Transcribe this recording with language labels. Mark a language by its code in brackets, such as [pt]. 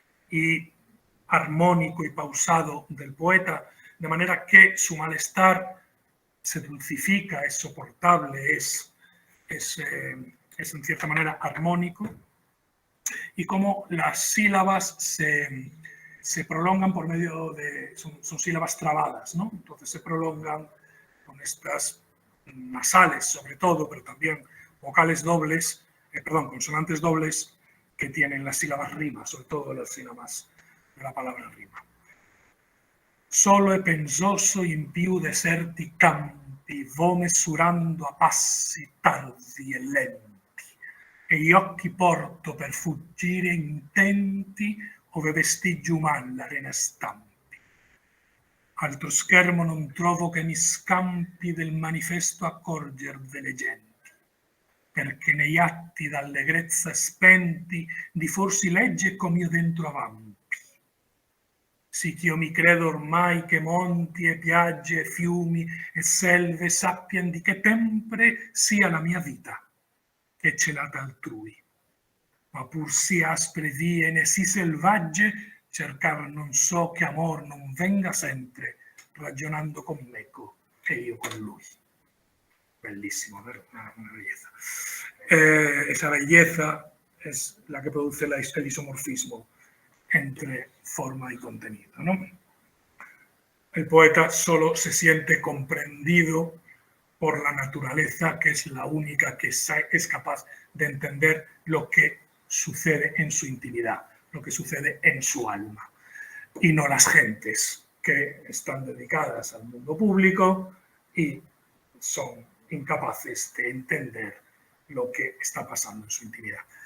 [es] y armónico y pausado del poeta, de manera que su malestar se dulcifica, es soportable, es en cierta manera armónico, y cómo las sílabas se prolongan por medio de, son sílabas trabadas, ¿no? Entonces se prolongan con estas nasales sobre todo, pero también vocales dobles, consonantes dobles que tienen las sílabas rima, sobre todo las sílabas de la palabra rima. [it] Solo e pensoso in più deserti campi vo mesurando a passi tardi e lenti, e gli occhi porto per fuggire intenti ove vestiggi uman l'arena stampi. Altro schermo non trovo che mi scampi del manifesto accorger delle genti, perché negli atti d'allegrezza spenti di forsi legge com'io dentro avampi. Sì ch'io mi credo ormai che monti e piagge e fiumi e selve sappian di che tempre sia la mia vita, che celata altrui. Ma pur sì aspre vie né sì selvagge, cercar non so che amor non venga sempre, ragionando con meco e io con lui. [es] Bellísimo, ¿verdad? Una belleza. Esa belleza es la que produce el isomorfismo entre forma y contenido, ¿no? El poeta solo se siente comprendido por la naturaleza, que es la única que es capaz de entender lo que sucede en su intimidad, lo que sucede en su alma, y no las gentes que están dedicadas al mundo público y son incapaces de entender lo que está pasando en su intimidad.